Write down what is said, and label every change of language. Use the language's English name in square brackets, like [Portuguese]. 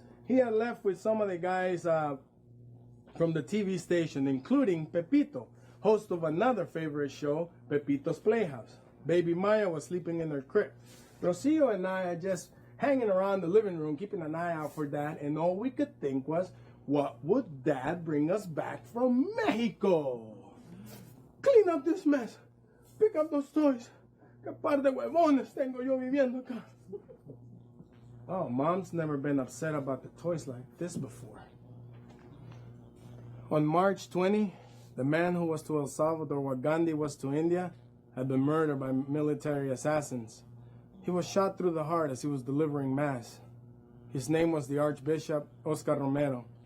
[English] He had left with some of the guys from the TV station, including Pepito, host of another favorite show, Pepito's Playhouse. Baby Maya was sleeping in her crib. Rosillo and I are just hanging around the living room, keeping an eye out for Dad, and all we could think was, what would Dad bring us back from Mexico? Clean up this mess. Pick up those toys. [Spanish] ¿Qué par de huevones tengo yo viviendo acá? [English] Oh, Mom's never been upset about the toys like this before. On March 20, the man who was to El Salvador what Gandhi was to India had been murdered by military assassins. He was shot through the heart as he was delivering Mass. His name was the Archbishop Oscar Romero.